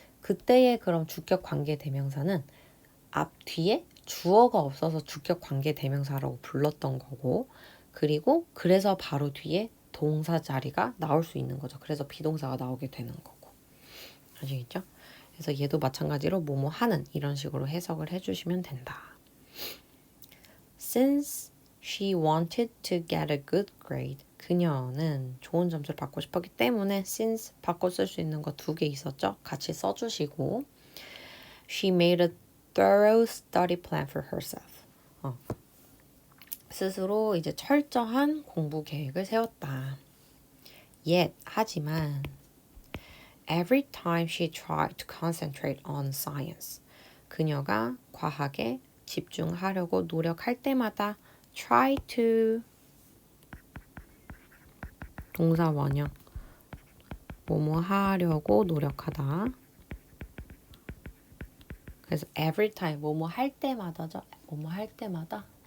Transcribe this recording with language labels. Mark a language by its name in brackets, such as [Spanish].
[Korean] 그때의 그럼 주격 관계 대명사는 앞 뒤에 주어가 없어서 주격 관계 대명사라고 불렀던 거고 그리고 그래서 바로 뒤에 동사 자리가 나올 수 있는 거죠. 그래서 비동사가 나오게 되는 거고. 아시겠죠? 그래서 얘도 마찬가지로 뭐뭐 하는 이런 식으로 해석을 해주시면 된다. [English] Since she wanted to get a good grade. [Korean] 그녀는 좋은 점수를 받고 싶었기 때문에 since 바꿔 쓸 수 있는 거 두 개 있었죠? 같이 써주시고 [English] She made a thorough study plan for herself. [Korean] 스스로 이제 철저한 공부 계획을 세웠다. [English] Yet, [Korean] 하지만 [English] every time she tried to concentrate on science. [Korean] 그녀가 과학에 집중하려고 노력할 때마다 try to 동사 원형 뭐뭐 하려고 노력하다. 그래서 every time 뭐뭐 할 때마다죠. 뭐뭐 할 때마다.